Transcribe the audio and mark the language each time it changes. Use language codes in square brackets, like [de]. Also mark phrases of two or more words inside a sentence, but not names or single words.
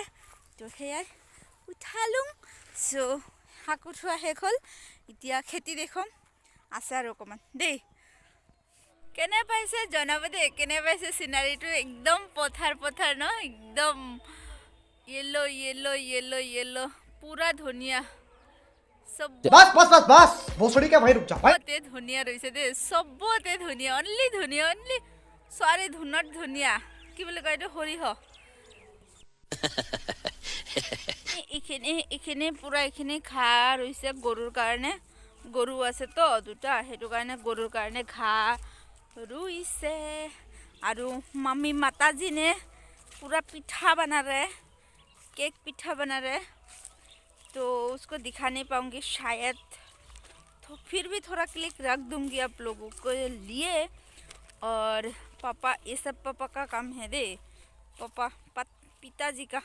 [as] তো সেয়াই উঠালোঁ। চ' শাক উঠোৱা শেষ হ'ল, এতিয়া খেতি দেখুৱাম। আছে আৰু অকণমান দেই। কেনে পাইছে জনাব দেই, কেনে পাইছে চিনাৰীটো। একদম পথাৰ ন, একদম য়েল্ল' পুৰা ধুনীয়া। [hi] बस भोसड़ी का भाई रुक जा भाई। [as] চবতে ধুনীয়া ৰৈছে দেই, চবতে ধুনীয়া, অনলি ছোৱালী ধুনত ধুনীয়া। কি বুলি কয় এইটো, সৰিয়হ। এইখিনি ঘাঁহ ৰৈছে গৰুৰ কাৰণে, গৰু আছে তো দুটা, সেইটো কাৰণে গৰুৰ কাৰণে ঘাঁহ रुइसे [hi] और मम्मी माताजी ने पूरा पिठा बना रहे, केक पिठा बना रहे, तो उसको दिखा नहीं पाऊँगी शायद, तो फिर भी थोड़ा क्लिक रख दूँगी आप लोगों को लिए। और पापा, ये सब पापा का काम है दे, पापा पिताजी का।